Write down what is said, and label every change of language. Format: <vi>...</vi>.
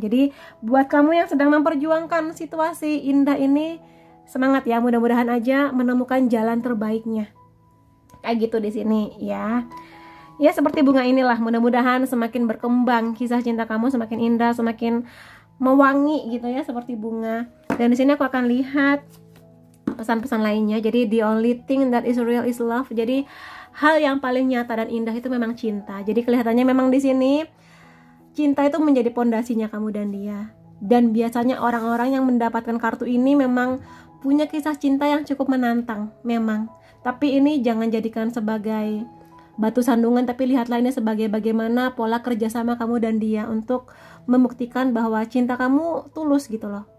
<id>Jadi buat kamu yang sedang memperjuangkan situasi indah ini, semangat ya, mudah-mudahan aja menemukan jalan terbaiknya. Kayak gitu di sini ya. Ya seperti bunga inilah, mudah-mudahan semakin berkembang kisah cinta kamu, semakin indah, semakin mewangi gitu ya, seperti bunga. Dan di sini aku akan lihat pesan-pesan lainnya. Jadi</id> <en>the only thing that is real is love.</en> <id>Jadi hal yang paling nyata dan indah itu memang cinta. Jadi kelihatannya memang di sini cinta itu menjadi pondasinya kamu dan dia. Dan biasanya orang-orang yang mendapatkan kartu ini memang punya kisah cinta yang cukup menantang, memang. Tapi ini jangan jadikan sebagai batu sandungan, tapi lihatlah ini sebagai bagaimana pola kerjasama kamu dan dia untuk membuktikan bahwa cinta kamu tulus gitu loh.</id>